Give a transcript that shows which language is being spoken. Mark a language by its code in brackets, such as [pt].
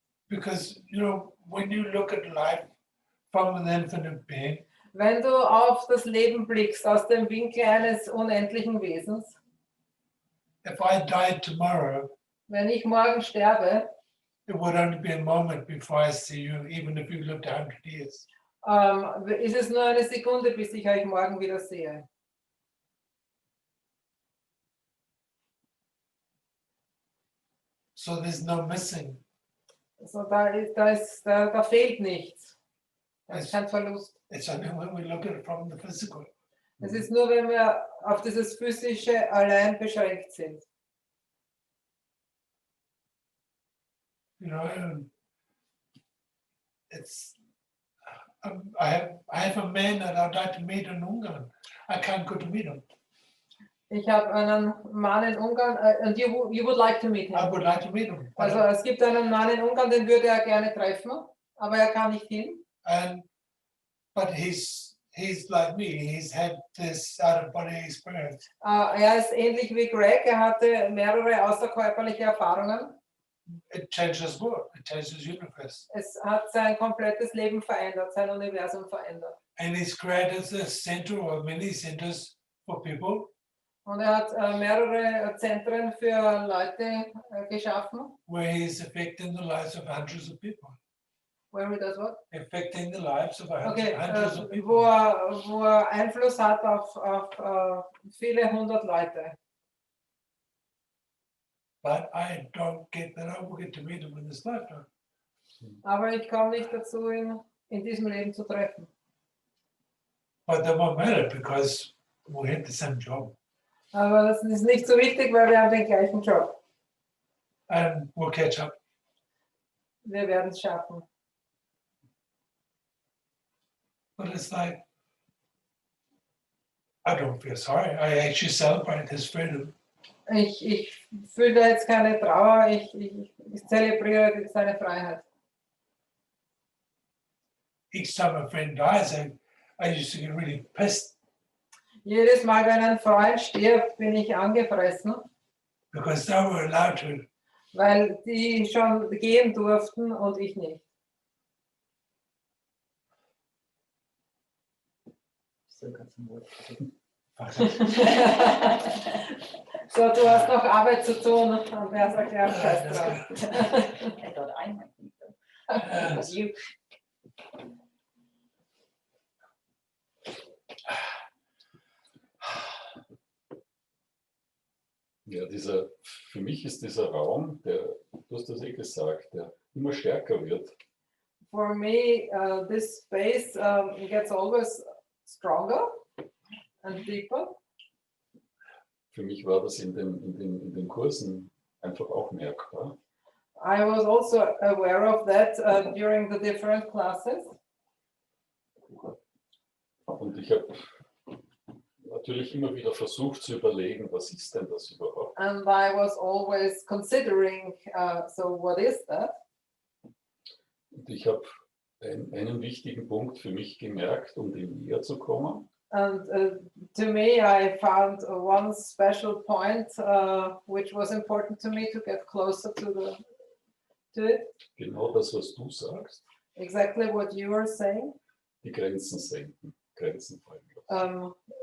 [en] Because, you know, when you look at life from an infinite being, [de] Wenn du auf das Leben blickst aus dem Winkel eines unendlichen Wesens, [en] if I died tomorrow, [de] wenn ich morgen sterbe, [en] it would only be a moment before I see you, even if you lived 100 years. [de] ist es nur eine Sekunde, bis ich euch morgen wieder sehe. [en] So there's no missing. [de] Also da fehlt nichts. Da ist kein Verlust. [en] It's only when we look at it from the physical. [de] Es ist nur, wenn wir auf dieses Physische allein beschränkt sind. [en] You know, and it's. I have a man that I'd like to meet in Ungarn. I can't go to meet him. [de] Ich habe einen Mann in Ungarn, [en] and you would like to meet I him. would like to meet him. [de] Also es gibt einen Mann in Ungarn, den würde er gerne treffen, aber er kann nicht hin. [en] But he's like me. He's had this out-of-body experience. [de] Er ist ähnlich wie Greg, er hatte mehrere außerkörperliche Erfahrungen. [en] It changed his world. It changed his universe. [de] Es hat sein komplettes Leben verändert, sein Universum verändert. [en] And he's created a center or many centers for people. [de] Und er hat mehrere Zentren für Leute geschaffen. [en] Where he's affecting the lives of hundreds of people. Where he does what? Affecting the lives of Okay, hundreds of people. [de] wo er Einfluss hat auf viele hundert Leute. [en] But I don't get that. I will get to meet him in this lifetime. [de] Aber ich komme nicht dazu, ihn in diesem Leben zu treffen. [en] But that won't matter because we have the same job. [de] Aber das ist nicht so wichtig, weil wir haben den gleichen Job. [en] And we'll catch up. [de] Wir werden es schaffen. [en] But it's like, I don't feel sorry. I actually celebrate his freedom. [de] Ich fühle jetzt keine Trauer, ich zelebriere seine Freiheit. [en] Each time a friend dies, I used to get really pissed [de] Jedes Mal, wenn ein Freund stirbt, bin ich angefressen, [en] because they were allowed to. [de] weil die schon gehen durften und ich nicht. So ganz im Wort. So, du hast noch Arbeit zu tun und er sagt, ja, scheiß drauf. [en] I thought I might be though. But you. [de] Ja, für mich ist dieser Raum, du hast das gesagt, der immer stärker wird. [en] For me, this space gets always stronger and deeper. [de] Für mich war das in den Kursen einfach auch merkbar. [en] I was also aware of that during the different classes. [de] Und ich habe natürlich immer wieder versucht zu überlegen, was ist denn das überhaupt? [en] And I was always considering, so what is that? [de] Und ich habe einen wichtigen Punkt für mich gemerkt, um dem näher zu kommen. [en] And to me, I found one special point which was important to me to get closer to it. [de] Genau das, was du sagst, [en] Exactly what you are saying. [de] die Grenzen senken, Grenzen fallen lassen.